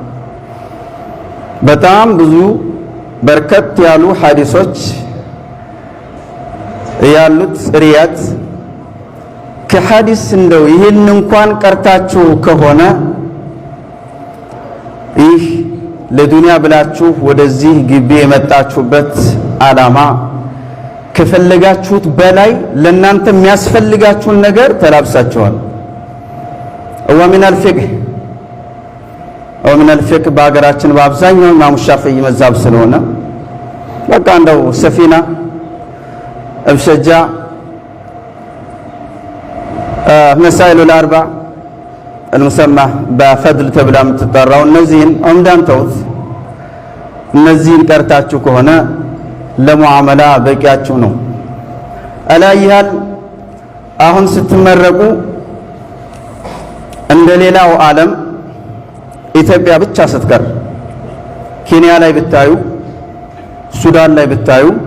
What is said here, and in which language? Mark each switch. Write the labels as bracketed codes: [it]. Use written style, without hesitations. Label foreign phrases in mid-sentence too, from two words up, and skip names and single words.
[am] በጣም ብዙ በርከት ያሉ ሐዲሶች ያሉት ሪያድ ከሐዲስ እንደው ይሄን እንኳን ቀርታችሁ ከሆነ ይህ ለዱንያ ብላችሁ ወደዚህ ግቢ የመጣችሁበት ዓላማ ከፈለጋችሁት በላይ ለናንተ የሚያስፈልጋችሁን ነገር ተላብሳችኋል። [ar] ومن الفقه [am] በአገራችን በአብዛኛው ኢማሙ ሻፊዒ መዛብ ስለሆነ በቃ እንደው ሰፊና እብሸጃ [ar] مسائل الأربع المسمى بفضل [am] ተብላ የምትጠራው እነዚህን ዑምዳን ተውት። እነዚህን ቀርታችሁ ከሆነ ለሙዓመላ በቂያችሁ ነው። አላየሃል አሁን ስትመረቁ እንደሌላው ዓለም ኢትዮጵያ ብቻ ስትቀር ኬንያ ላይ ብታዩ፣ ሱዳን ላይ ብታዩ፣